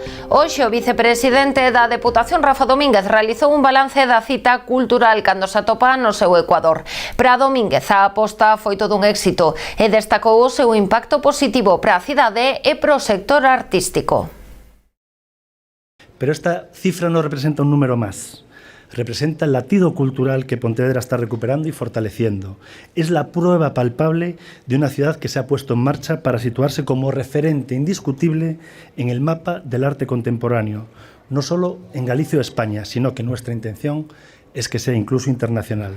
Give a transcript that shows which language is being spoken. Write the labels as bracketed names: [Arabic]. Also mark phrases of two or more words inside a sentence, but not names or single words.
[Galician] Hoxe o vicepresidente da Deputación, Rafa Domínguez, realizou un balance da cita cultural cando se atopa no seu Ecuador. Para Domínguez, a aposta foi todo un éxito e destacou o seu impacto positivo para a cidade e para o sector artístico. Pero esta cifra non representa un número máis. [Spanish] Representa el latido cultural que Pontevedra está recuperando y fortaleciendo. Es la prueba palpable de una ciudad que se ha puesto en marcha para situarse como referente indiscutible en el mapa del arte contemporáneo, no solo en Galicia o España, sino que nuestra intención es que sea incluso internacional.